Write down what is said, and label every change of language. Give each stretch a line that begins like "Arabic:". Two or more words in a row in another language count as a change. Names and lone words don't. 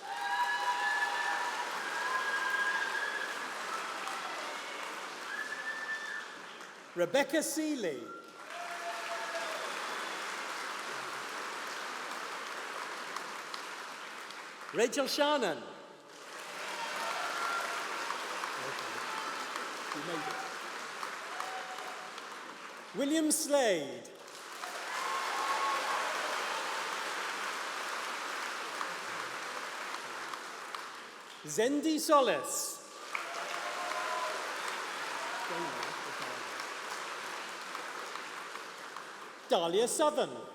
English: Rebecca Seeley. Rachel Shannon. You made it. William Slade. Zendi Solis. Dahlia Southern.